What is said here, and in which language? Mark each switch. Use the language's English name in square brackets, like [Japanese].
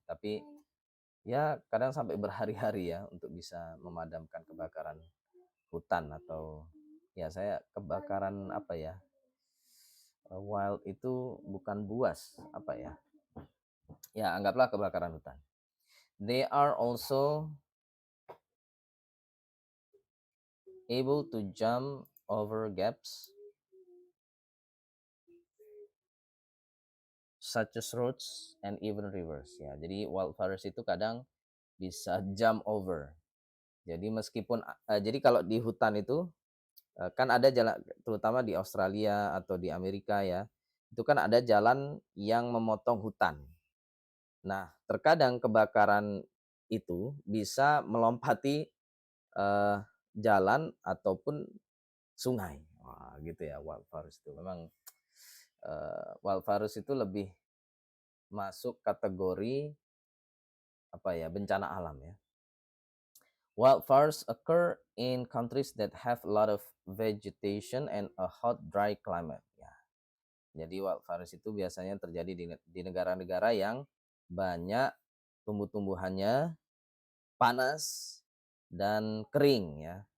[Indonesian] Tapi ya kadang sampai berhari-hari ya untuk bisa memadamkan kebakaran hutan atau ya saya kebakaran apa ya, wild itu bukan buas apa ya, ya anggaplah kebakaran hutan. [English] They are also able to jump over gaps such as roads and even rivers ya. [Indonesian] Jadi wildfires itu kadang bisa [English] jump over. [Indonesian] Jadi meskipun jadi kalau di hutan itu kan ada jalan, terutama di Australia atau di Amerika ya, itu kan ada jalan yang memotong hutan. Nah, terkadang kebakaran itu bisa melompati eh, jalan ataupun sungai. Wah, gitu ya wildfires itu. Memang wildfires itu lebih masuk kategori apa ya, bencana alam ya. [English] Wildfires occur in countries that have a lot of vegetation and a hot dry climate. [Indonesian] Ya, jadi wildfires itu biasanya terjadi di negara-negara yang banyak tumbuh-tumbuhannya, panas dan kering ya.